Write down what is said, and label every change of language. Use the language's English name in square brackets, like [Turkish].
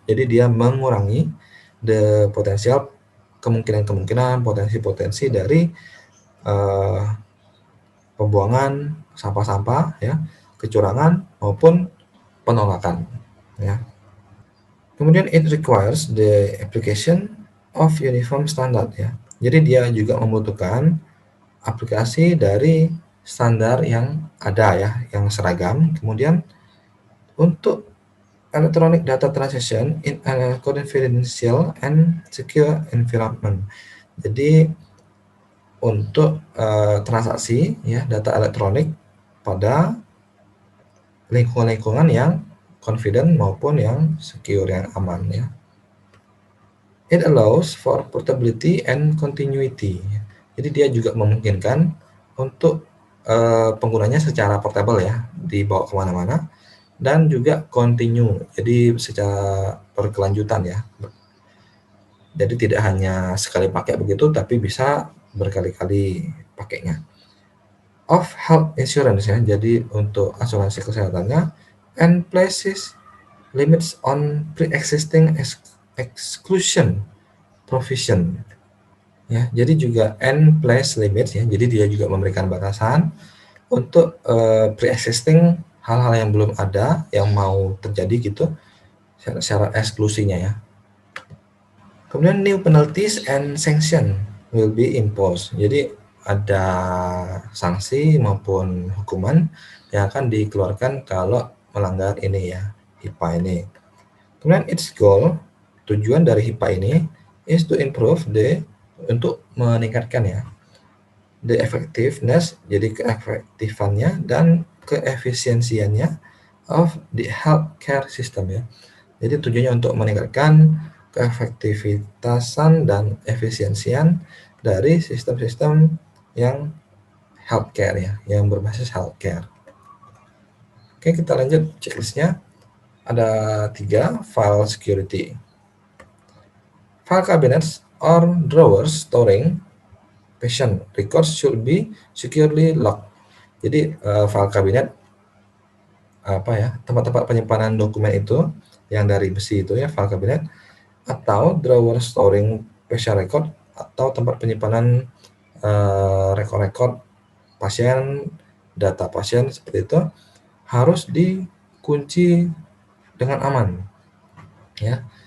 [Indonesian] Jadi dia mengurangi [English] the potential, [Indonesian] kemungkinan-kemungkinan, potensi-potensi dari pembuangan sampah-sampah ya, kecurangan maupun penolakan ya. Kemudian [English] it requires the application of uniform standard ya. [Indonesian] Jadi dia juga membutuhkan aplikasi dari standar yang ada ya, yang seragam. Kemudian untuk [English] electronic data transaction in a confidential and secure environment. [Indonesian] Jadi untuk transaksi ya data elektronik pada lingkungan-lingkungan yang confident maupun yang secure, yang aman ya. [English] It allows for portability and continuity. [Indonesian] Jadi dia juga memungkinkan untuk penggunanya secara portable ya, dibawa kemana-mana, dan juga continue, jadi secara berkelanjutan ya. Jadi tidak hanya sekali pakai begitu, tapi bisa berkali-kali pakainya. [English] Of health insurance ya, [Indonesian] jadi untuk asuransi kesehatannya, [English] and places limits on pre-existing exclusion provision ya. [Indonesian] Jadi juga [English] and place limits [Indonesian] ya, jadi dia juga memberikan batasan untuk pre-existing hal-hal yang belum ada yang mau terjadi gitu, syarat eksklusinya ya. Kemudian [English] new penalties and sanction will be imposed. [Indonesian] Jadi ada sanksi maupun hukuman yang akan dikeluarkan kalau melanggar ini ya, HIPAA ini. Kemudian [English] its goal, [Indonesian] tujuan dari HIPAA ini [English] is to improve [Indonesian] untuk meningkatkan ya, [English] the effectiveness, [Indonesian] jadi keefektifannya dan keefisiensiannya [English] of the healthcare system [Indonesian] ya. Jadi tujuannya untuk meningkatkan keefektivitasan dan efisiensian dari sistem-sistem yang healthcare ya, yang berbasis healthcare. Oke, kita lanjut checklistnya. Ada 3, file security. [English] File cabinets or drawers storing patient records should be securely locked. [Indonesian] Jadi file kabinet tempat-tempat penyimpanan dokumen itu yang dari besi itu ya, file cabinet, atau [English] drawer storing patient record, [Indonesian] atau tempat penyimpanan rekor-rekor pasien, data pasien seperti itu, harus dikunci dengan aman ya.